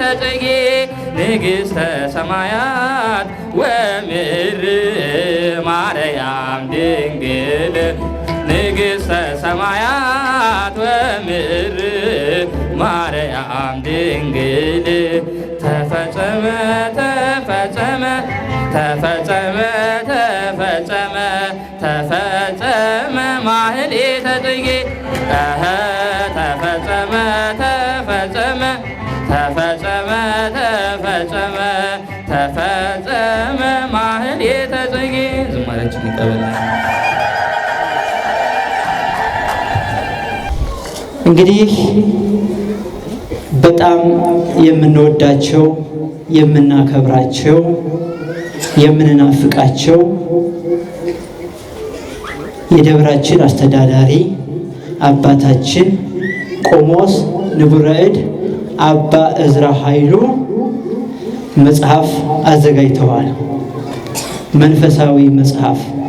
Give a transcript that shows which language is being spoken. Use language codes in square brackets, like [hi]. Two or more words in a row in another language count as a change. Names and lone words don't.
[gez] ጽጌ ንግሥተ ሰማያት ወምድር ማርያም ድንግል ንግሥተ ሰማያት ወምድር ማርያም ድንግል ተፈጸመ ተፈጸመ ተፈጸመ ተፈጸመ ተፈጸመ ማህሌተ ጽጌ ተፈጸመ ተፈጸመ ተፈጸመ ተፈጸመ ተፈጸመ ማህሌተ ጽጌ [am] ዝማሬያችን ይቀበላል። እንግዲህ በጣም የምንወዳቸው የምናከብራቸው የምንናፍቃቸው የደብራችን አስተዳዳሪ አባታችን ቆሞስ ንቡረ እድ አባ እዝራ ኃይሉ መጽሐፍ አዘጋጅተዋል። መንፈሳዊ መጽሐፍ።